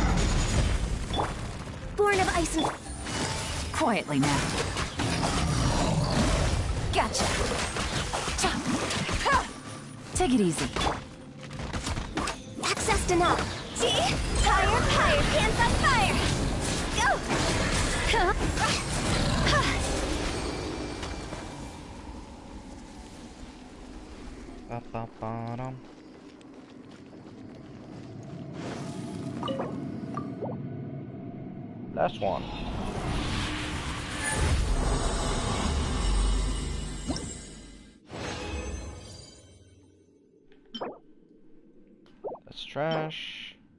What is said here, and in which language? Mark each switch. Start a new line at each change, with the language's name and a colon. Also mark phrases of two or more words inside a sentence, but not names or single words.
English: Born of ice and... Quietly now. Gotcha. Take it easy. Access denied. See? Higher, higher, hands on fire! Go! Ba ba ba dum. Last one. That's trash.